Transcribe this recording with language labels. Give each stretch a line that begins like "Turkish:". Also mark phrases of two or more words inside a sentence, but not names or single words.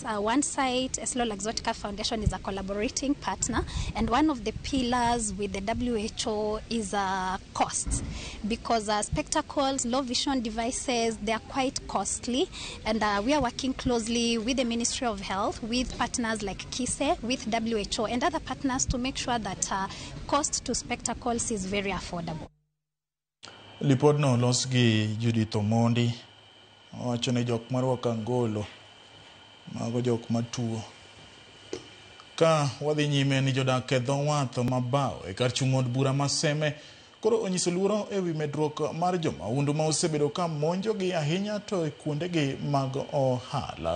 English: One side, Eslo Luxottica Foundation, is a collaborating partner, and one of the pillars with the WHO is costs, because spectacles, low vision devices, they are quite costly, and we are working closely with the Ministry of Health, with partners like KISE, with WHO and other partners to make sure that cost to spectacles is very affordable.
Luo (Kenya and Tanzania): Lipodno los gi Judith Omondi, wacho ne jok marwako angolo mago jok matuo. Ka wadhi nyime ni jodak e dho wath mabao e kar chung' od bura Maseme koro onyiso luoro e wi medruok mar jomahundu ma osebedo ka monjogi ahinya to e kuondegi mag ohala.